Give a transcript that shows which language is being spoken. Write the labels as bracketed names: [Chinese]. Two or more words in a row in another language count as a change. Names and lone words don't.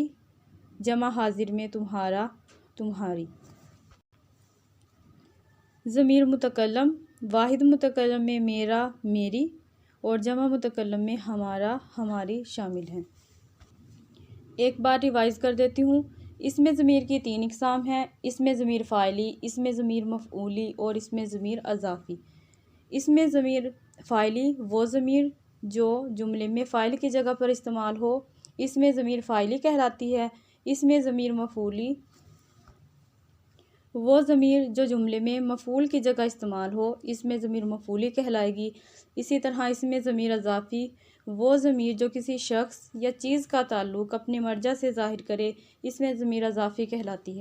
[Urdu] جمع حاضر میں تمہارا، تمہاری۔ ضمیر متکلم۔ واحد متکلم میں میرا، میری اور جمع متکلم میں ہمارا، ہماری شامل ہیں۔ ایک بار ریوائز کر دیتی ہوں۔ اسم ضمیر کی 3 اقسام ہیں: اسم ضمیر فاعلی، اسم ضمیر مفعولی اور اسم ضمیر اضافی۔ اسم ضمیر فاعلی وہ ضمیر جو جملے میں فاعل کی جگہ پر استعمال ہو، اسم ضمیر فاعلی کہلاتی ہے۔ اسم ضمیر مفعولی وہ ضمیر جو جملے میں مفعول کی جگہ استعمال ہو، اسم ضمیر مفعولی کہلائے گی۔ اسی طرح اسم ضمیر اضافی وہ ضمیر جو کسی شخص یا چیز کا تعلق اپنے مرجع سے ظاہر کرے، اسم ضمیر اضافی کہلاتی ہے۔